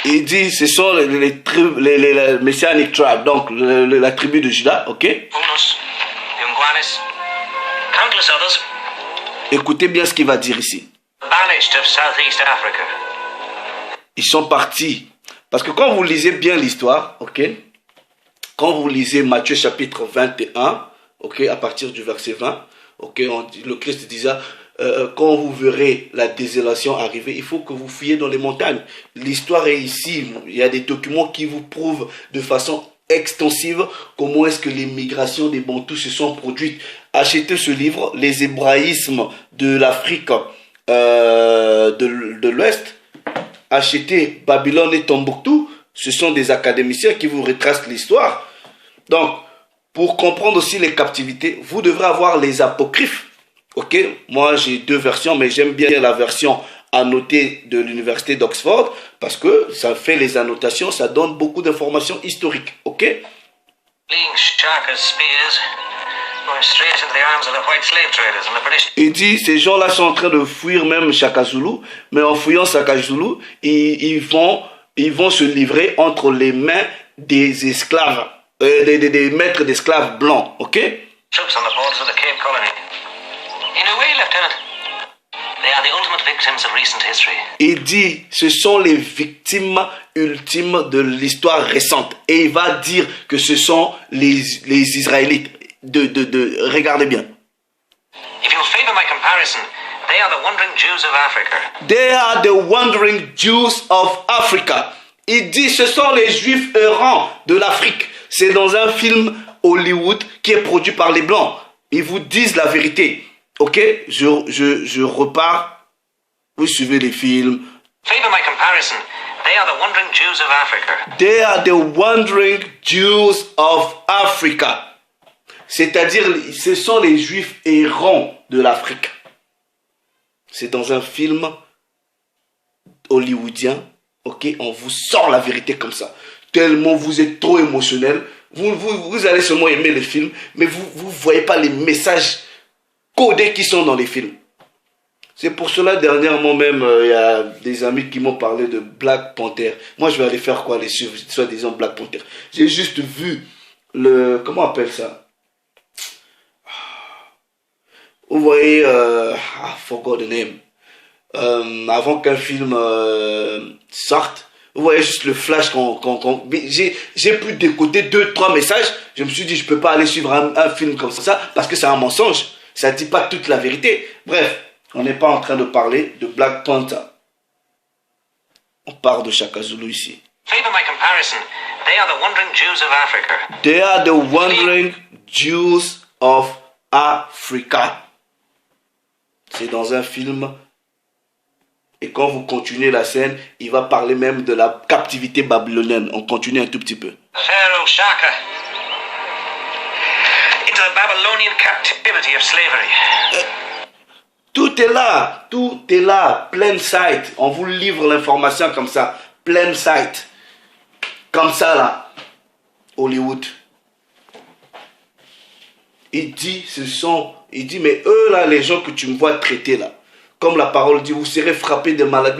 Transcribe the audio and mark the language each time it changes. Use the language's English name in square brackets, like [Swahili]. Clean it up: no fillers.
[French] Il dit, ce sont les [English] Messianic tribes, [French] donc la tribu de Juda, ok? [English] Humulus, Unguanis, countless others, [French] Écoutez bien ce qu'il va dire ici. [English] banished of Southeast Africa. [French] Ils sont partis. Parce que quand vous lisez bien l'histoire, ok? Quand vous lisez Matthieu chapitre 21, ok? À partir du verset 20, ok? Le Christ disait, quand vous verrez la désolation arriver, il faut que vous fuyiez dans les montagnes. L'histoire est ici. Il y a des documents qui vous prouvent de façon extensive comment est-ce que les migrations des Bantous se sont produites. Achetez ce livre, Les hébraïsmes de l'Afrique de l'Ouest. Achetez Babylone et Tombouctou. Ce sont des académiciens qui vous retracent l'histoire. Donc, pour comprendre aussi les captivités, vous devrez avoir les apocryphes. Ok, moi j'ai deux versions, mais j'aime bien la version annotée de l'université d'Oxford parce que ça fait les annotations, ça donne beaucoup d'informations historiques. Ok. [English] Fleeing Shaka's spears, going straight into the arms of the white slave traders and the British. [French] Il dit, ces gens-là sont en train de fuir même Shaka Zulu, mais en fuyant Shaka Zulu, ils vont se livrer entre les mains des esclaves, des maîtres d'esclaves blancs, ok? [English] Troops on the borders of the Cape Colony. In a way, Lieutenant, they are the ultimate victims of recent history. [French] Il dit, ce sont les victimes ultimes de l'histoire récente. Et il va dire que ce sont les Israélites. Regardez bien. [English] If you favor my comparison, they are the wandering Jews of Africa. They are the wandering Jews of Africa. [French] Il dit, ce sont les Juifs errants de l'Afrique. C'est dans un film Hollywood qui est produit par les Blancs. Ils vous disent la vérité. Ok, je repars. Vous suivez les films. [English] Favor my comparison, they are the wandering Jews of Africa. They are the wandering Jews of Africa. [French] C'est-à-dire, ce sont les Juifs errants de l'Afrique. C'est dans un film hollywoodien. Ok, on vous sort la vérité comme ça. Tellement vous êtes trop émotionnel. Vous allez seulement aimer le film, mais vous ne voyez pas les messages codés qui sont dans les films. C'est pour cela, dernièrement même, il y a des amis qui m'ont parlé de Black Panther. Moi, je vais aller faire quoi, les soi-disant Black Panther? J'ai juste vu comment on appelle ça? Vous voyez, [English] forgot the name. [French] Avant qu'un film sorte, vous voyez juste le flash j'ai pu décoder 2-3 messages. Je me suis dit, je peux pas aller suivre un film comme ça parce que c'est un mensonge. Ça dit pas toute la vérité. Bref, on n'est pas en train de parler de Black Panther. On parle de Shaka Zulu ici. [English] Favor my comparison. They are the wandering Jews of Africa. They are the wandering Jews of Africa. [French] C'est dans un film. Et quand vous continuez la scène, il va parler même de la captivité babylonienne. On continue un tout petit peu. [English] Pharaoh Shaka. Into the Babylonian captivity of slavery. [French] Tout est là, plein sight. On vous livre l'information comme ça, plein sight. Comme ça là, Hollywood. Il dit, mais eux là, les gens que tu me vois traiter là, comme la parole dit, vous serez frappés de maladies.